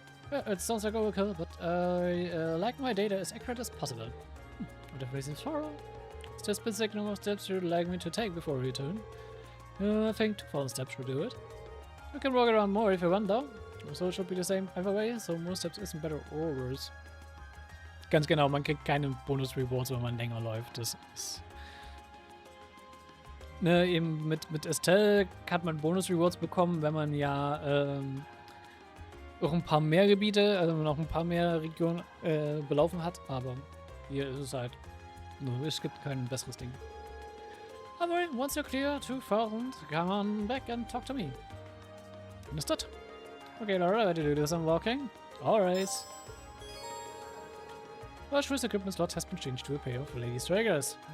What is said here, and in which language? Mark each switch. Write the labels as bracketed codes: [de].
[en] Well, it sounds like overkill, but I like my data as accurate as possible. Whatever reasons for, it's the specific number of steps you'd like me to take before we return. I think 2,000 steps will do it. You can walk around more if you want though. So it should be the same either way, so more steps isn't better or worse. [de] Ganz genau, man kriegt keine Bonus-Rewards, wenn man länger läuft. Das ist... Ne, eben mit Estelle hat man Bonus-Rewards bekommen, wenn man ja auch ein paar mehr Gebiete, also noch ein paar mehr Regionen belaufen hat. Aber hier ist es halt... Es gibt kein besseres Ding. Aber [en] once you're clear 2,000, come on back and talk to me. Understood? Okay, Laura, ready to do some walking? Alright. Well, Shrews equipment slot has been changed to a pair of Lady Traegers.